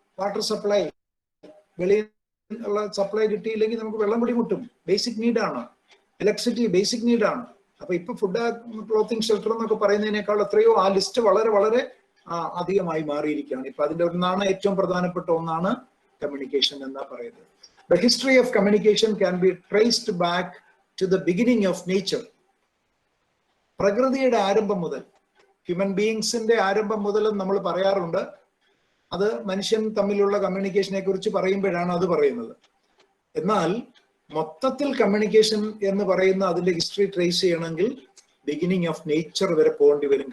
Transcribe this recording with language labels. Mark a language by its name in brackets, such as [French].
[Malayalam] Water supply, വെളിയിൽ ഉള്ള supply കിട്ടിയില്ലെങ്കിൽ നമുക്ക് വെള്ളം പിടിമുട്ടും. Basic നീഡാണ് electricity, basic നീഡാണ്. അപ്പൊ ഇപ്പൊ ഫുഡ്, ക്ലോത്തിങ്, ഷെൽട്ടർ എന്നൊക്കെ പറയുന്നതിനേക്കാൾ എത്രയോ ആ ലിസ്റ്റ് വളരെ വളരെ അധികമായി മാറിയിരിക്കുകയാണ്. ഇപ്പൊ അതിന്റെ ഒന്നാണ്, ഏറ്റവും പ്രധാനപ്പെട്ട ഒന്നാണ് കമ്മ്യൂണിക്കേഷൻ എന്നാ പറയുന്നത്. [English] The history of communication can be traced back to the beginning of nature. [Malayalam] പ്രകൃതിയുടെ ആരംഭം മുതൽ, ഹ്യൂമൻ ബീയിങ്സിന്റെ ആരംഭം മുതൽ നമ്മൾ പറയാറുണ്ട്. അത് മനുഷ്യൻ തമ്മിലുള്ള കമ്മ്യൂണിക്കേഷനെ കുറിച്ച് പറയുമ്പോഴാണ് അത് പറയുന്നത്. എന്നാൽ മൊത്തത്തിൽ കമ്മ്യൂണിക്കേഷൻ എന്ന് പറയുന്ന അതിന്റെ ഹിസ്റ്ററി ട്രേസ് ചെയ്യണമെങ്കിൽ ബിഗിനിങ് ഓഫ് നേച്ചർ വരെ പോകേണ്ടി വരും.